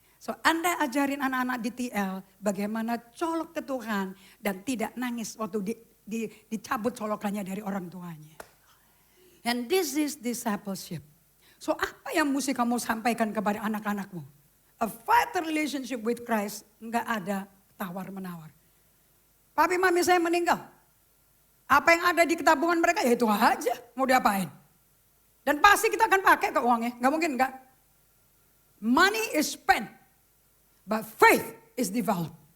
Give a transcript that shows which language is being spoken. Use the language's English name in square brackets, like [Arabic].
[Indonesian] So Anda ajarin anak-anak di TL bagaimana colok ke Tuhan dan tidak nangis waktu dicabut colokannya dari orang tuanya. [English] And this is discipleship. [Indonesian] So apa yang mesti kamu sampaikan kepada anak-anakmu? [English] A vital relationship with Christ, [Indonesian] enggak ada tawar-menawar. Papi mami saya meninggal. Apa yang ada di tabungan mereka ya itu aja, mau diapain? Dan pasti kita akan pakai ke uangnya, enggak mungkin enggak. [English] Money is spent, but faith is developed.